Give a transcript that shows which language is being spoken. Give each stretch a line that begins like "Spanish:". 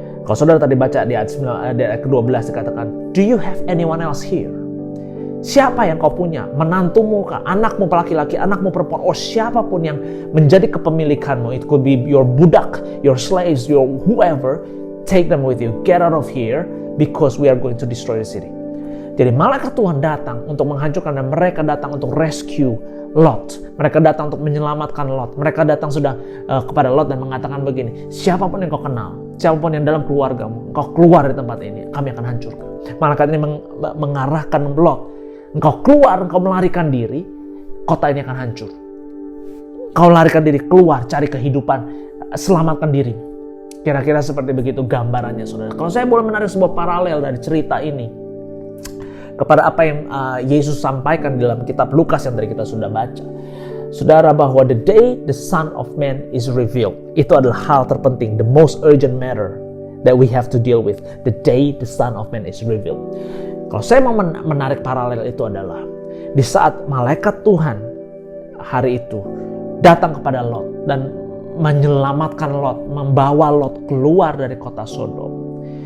Indonesian: Kalau saudara tadi baca di ayat ke-12 dikatakan,
English: do you have anyone else here?
Indonesian: Siapa yang kau punya? Menantumu kah? Anakmu laki-laki, anakmu perempuan, siapapun yang menjadi kepemilikanmu.
English: It could be your budak, your slaves, your whoever. Take them with you. Get out of here, because we are going to destroy the city.
Indonesian: Jadi malaikat Tuhan datang untuk menghancurkan, dan mereka datang untuk rescue Lot. Mereka datang untuk menyelamatkan Lot. Mereka datang sudah kepada Lot dan mengatakan begini, siapapun yang kau kenal, siapapun yang dalam keluargamu, kau keluar dari tempat ini, kami akan hancurkan. Malaikat ini mengarahkan Lot, engkau keluar, engkau melarikan diri, kota ini akan hancur. Kau larikan diri, keluar, cari kehidupan, selamatkan diri. Kira-kira seperti begitu gambarannya, saudara. Kalau saya boleh menarik sebuah paralel dari cerita ini kepada apa yang Yesus sampaikan dalam kitab Lukas yang tadi kita sudah baca. Saudara, bahwa
English: the day the Son of Man is revealed,
Indonesian: itu adalah hal terpenting,
English: the most urgent matter that we have to deal with. The day the Son of Man is revealed.
Indonesian: Kalau saya mau menarik paralel itu adalah di saat malaikat Tuhan hari itu datang kepada Lot dan menyelamatkan Lot, membawa Lot keluar dari kota Sodom.